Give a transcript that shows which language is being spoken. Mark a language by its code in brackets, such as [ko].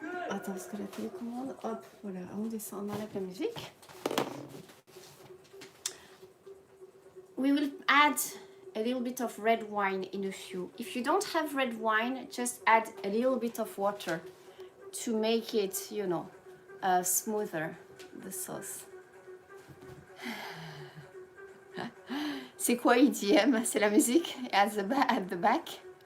[fr] Attends, parce que la télécommande, hop, voilà, on descend dans la musique. [en] We will add a little bit of red wine in a few. If you don't have red wine, just add a little bit of water to make it, you know, smoother, the sauce. [fr] C'est quoi EDM? C'est la musique [en] at the back.